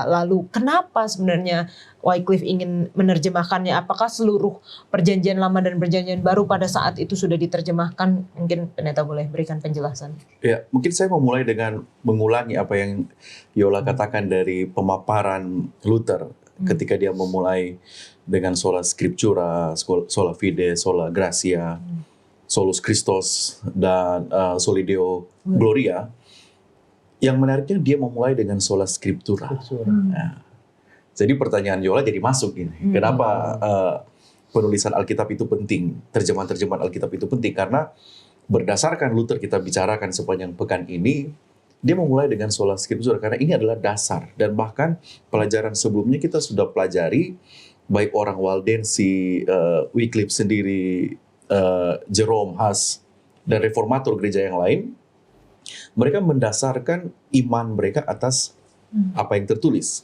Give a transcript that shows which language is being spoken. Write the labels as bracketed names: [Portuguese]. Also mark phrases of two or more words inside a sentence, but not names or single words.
[Indonesian] Lalu kenapa sebenarnya Wycliffe ingin menerjemahkannya? Apakah seluruh perjanjian lama dan perjanjian baru pada saat itu sudah diterjemahkan? Mungkin pendeta boleh berikan penjelasan. Ya, mungkin saya mau mulai dengan mengulangi apa yang Yola katakan dari pemaparan Luther ketika dia memulai dengan [Latin] sola scriptura, sola fide, sola gratia, solus Christus, [Indonesian] dan [Latin] soli Deo Gloria. [Indonesian] Yang menariknya dia memulai dengan [Latin] sola scriptura. [Indonesian] Nah, jadi pertanyaan Yola jadi masuk ini. Kenapa penulisan Alkitab itu penting? Terjemahan-terjemahan Alkitab itu penting karena berdasarkan Luther kita bicarakan sepanjang pekan ini, dia memulai dengan [Latin] sola scriptura [Indonesian] karena ini adalah dasar. Dan bahkan pelajaran sebelumnya kita sudah pelajari, baik orang Waldensi, Wycliffe sendiri, Jerome, Huss, dan reformator gereja yang lain, mereka mendasarkan iman mereka atas apa yang tertulis.